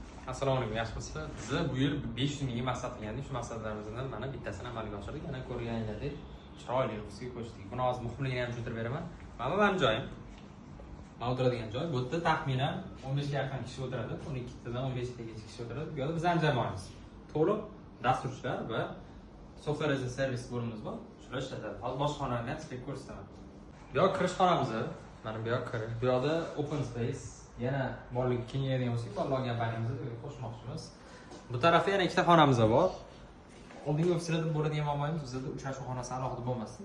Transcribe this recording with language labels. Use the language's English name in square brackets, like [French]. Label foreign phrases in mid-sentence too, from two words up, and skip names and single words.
[Uzbek] Assalomu alaykum, yaxshimisizlar? Biz bu yil 500 mingga maqsad qilgandik. Shu maqsadlarimizdan mana bittasini amalga oshirdik. Yana ko'rganingizdek chiroyli ofisga ko'chdik. Buni hozir muhimligini ham tushuntirib beraman. Mana bu joyim. Men o'tiradigan joy. Bu yerda taxminan 15 ga yaqin kishi o'tiradi. 12 tadan 15 tagacha kishi o'tiradi. Bu yerda bizning jamoamiz. To'liq dasturchilar va [English] software as a service [Uzbek] bo'limimiz bor. Shular ishlatadi. Hozir boshqonani ham sizga ko'rsataman. Bu yoq kirish xonamiz. Mana bu yoq kirish. Bu yoqda [English] open space. [Uzbek] Yana borlik kengayadigan bo'lsak, bolalar olgan paytimizda qo'shmoqchimiz. Bu tarafda yana ikkita xonamiz bor. Oldingi ofislarda bo'ladigan muammomiz bizda uchrashuv xonasi alohida bo'lmasdi.